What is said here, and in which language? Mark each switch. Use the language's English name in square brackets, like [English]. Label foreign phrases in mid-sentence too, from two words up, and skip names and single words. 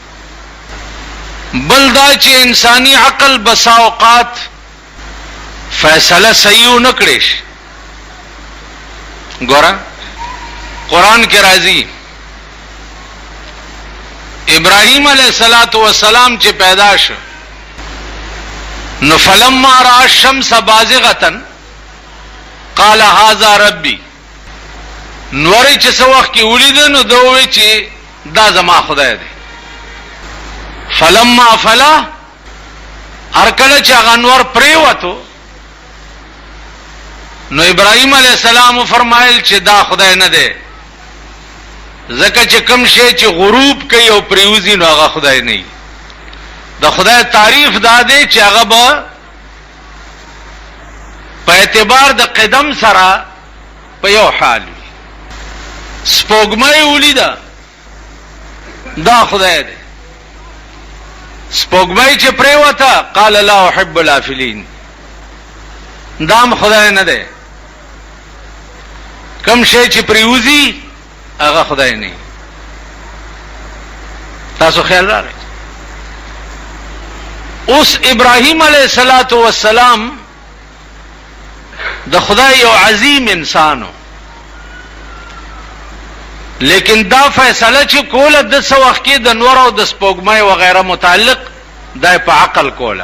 [Pashto] بل دا چې انساني عقل بسا اوقات فیصله صحیح نه کړي شي. ګوره قرآن کې راځي ابراهیم [Arabic] علیہ الصلوۃ والسلام [Pashto] چې پیدا شو نو [Arabic] فلما رأى الشمس بازغة قال هذا ربي، [Pashto] نورې چې څو وخت کې ولید نو دوی چې دا زما خدای دی. [Arabic] فلما افلا، [Pashto] هر کله چې هغه نور پریوتو نو ابراهیم [Arabic] علیہ السلام [Pashto] فرمایل چې دا خدای نه دی، ځکه چې کوم شی چې غروب کوي او پریوزي نو هغه خدای نه دی. د خدای تعریف دا دی چې هغه به په اعتبار د قدم سره په یو حال وي. سپوږمۍ ولیده دا خدای دی، سپوږمۍ چې پریوته [Arabic] قال لا احب الافلین، [Pashto] دام خدای نه دی. کوم شی چې پریوزي هغه خدای نه. تاسو خیال راغی. اوس ابراهیم [Arabic] علیہ الصلوۃ والسلام [Pashto] د خدای یو عظیم انسانو، لیکن دا فیصله چې کوله د څو وخت کې د نور او د سپوږمۍ وغیرہ متعلق دا په عقل کوله.